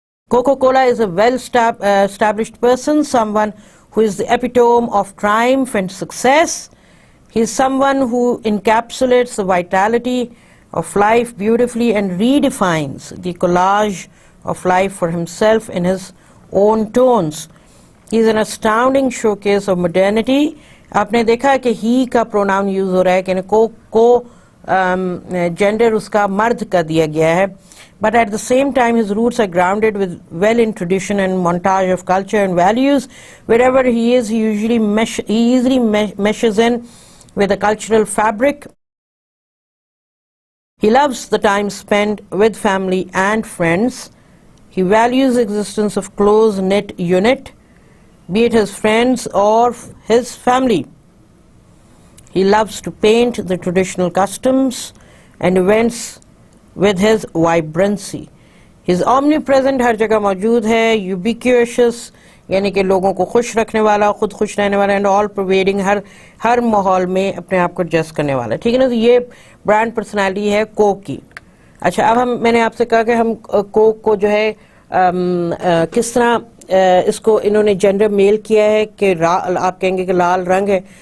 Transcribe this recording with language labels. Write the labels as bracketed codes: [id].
[en] Coca-Cola is a well-established person, someone who is the epitome of triumph and success. He is someone who encapsulates the vitality of life beautifully and redefines the collage of life for himself in his own tones. He is an astounding showcase of modernity. [ur] آپ نے دیکھا کہ ہی کا pronoun use ہو رہا ہے, کہ کو gender اس کا مرد کا دیا گیا ہے. [en] But at the same time, his roots are grounded well in tradition and montage of culture and values. Wherever he is, he easily meshes in with the cultural fabric. He loves the time spent with family and friends. He values the existence of close-knit unit, be it his friends or his family. He loves to paint the traditional customs and events with his vibrancy. He is omnipresent, [ur] ہر جگہ موجود ہے. ubiquitous یعنی کہ لوگوں کو خوش رکھنے والا, خود خوش رہنے والا, [en] and all pervading, [ur] ہر ماحول میں اپنے آپ کو ایڈجسٹ کرنے والا, ٹھیک ہے نا. تو یہ برانڈ پرسنالٹی ہے کوک کی. اچھا, اب میں نے آپ سے کہا کہ ہم کوک کو جو ہے کس طرح اس کو انہوں نے جینڈر میل کیا ہے, کہ آپ کہیں گے کہ لال رنگ ہے.